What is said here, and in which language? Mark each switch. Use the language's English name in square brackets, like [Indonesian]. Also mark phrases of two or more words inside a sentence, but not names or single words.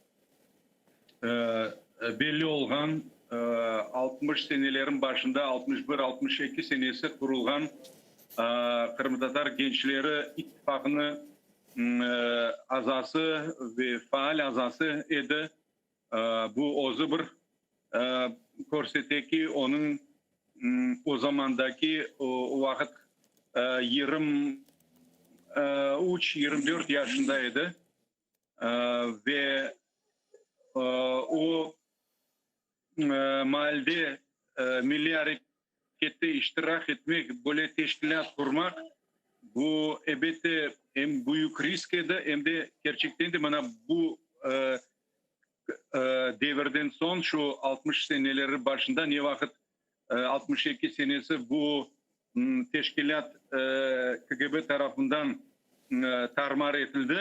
[Crimean Tatar] belli olgan 60 senelerin başında 61-62 senesi kurulgan Kırım-Tatar Gençleri İttifakı'nın azası ve faal azası edi. Bu ozu bir korseteki onun o zamandaki o vakit 23-24 yaşındaydı ve o mahallede Milli Hareket'te iştirak etmek, böyle teşkilat kurmak, bu elbette hem büyük risk edi hem de gerçekten de bana bu devirden son şu 60 seneleri başında ne vakit 62 senesi bu teşkilat KGB tarafından tarmar edildi.